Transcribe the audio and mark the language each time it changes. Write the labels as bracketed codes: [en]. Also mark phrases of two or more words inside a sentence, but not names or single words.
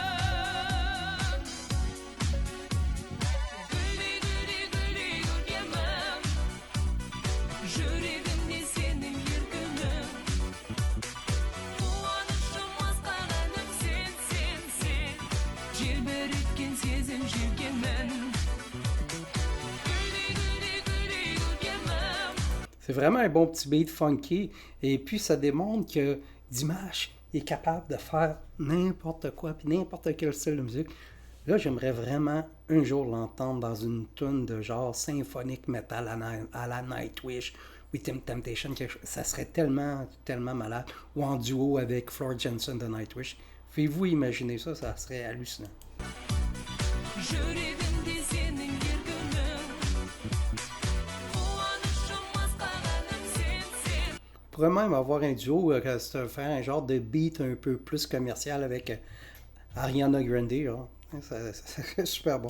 [kk] гүлдей гүлдей гүлдей көркемім жүрегімде сенің еркіңім қуанышым асқағаным сен желбіреткен сезім желкенмін гүлдей гүлдей гүлдей көркемім. [fr] C'est vraiment un bon petit beat funky. Et puis, ça démontre que Dimash est capable de faire n'importe quoi, puis n'importe quel style de musique. Là, j'aimerais vraiment un jour l'entendre dans une tune de genre symphonique metal à la Nightwish, With Temptation. Ça serait tellement, tellement malade. Ou en duo avec Floor Jansen de Nightwish. Pouvez-vous imaginer ça? Ça serait hallucinant. [kk] жүрегімде сенің еркіңім қуанышым асқағаным сен [fr] On pourrait même avoir un duo, faire un genre de beat un peu plus commercial avec Ariana Grande. Là. Ça serait super bon.